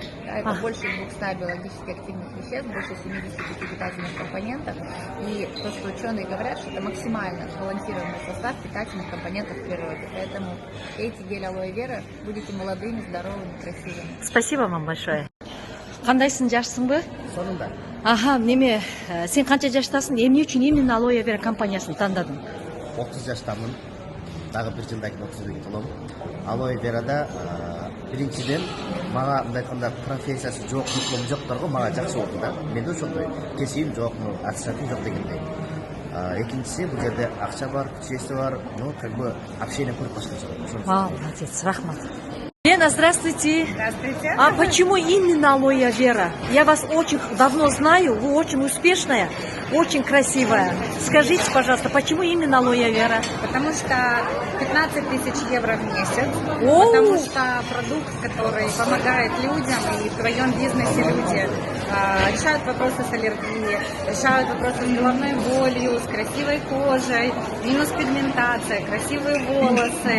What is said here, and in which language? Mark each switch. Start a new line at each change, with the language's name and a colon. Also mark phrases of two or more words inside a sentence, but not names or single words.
Russian: Да, это больше 200 биологически активных веществ, больше 75 питательных компонентов. И то, что ученые говорят, что это максимально сбалансированный состав питательных компонентов в природе. Поэтому пейте гель алоэ вера, будете молодыми, здоровыми, красивыми. Спасибо вам большое.
Kyrgyz: Кандайсың, жашсыңбы?
Kazakh: Сонында Ага, неме, сен қанша жаштасың?
Kyrgyz: Эмне үчүн именно алоэ вера компаниясын тандадың? 30 жаштамын. Дагы бир жылдан кийин 32 толом. Алоэ верада биринчиден мага мындай айтканда профессиясы жок, диплом жокторго мага жакшы болду да. Менде ошондой кесибим жок, аттестатым жок дегендей. Экинчиси бул жерде акча бар,
Russian: честь бар, ну как бы общение
Kyrgyz: көрүп башкача.
Russian: Молодец, рахмат. Лена, здравствуйте. Здравствуйте. А почему именно алоэ вера? Я вас очень давно знаю, вы очень успешная, очень красивая. Скажите, пожалуйста, почему именно алоэ вера? Потому что 15 тысяч евро в месяц. Оу! Потому что продукт, который помогает людям, и в твоем бизнесе люди решают вопросы с аллергией, решают вопросы с головной болью, с красивой кожей, минус пигментация, красивые волосы.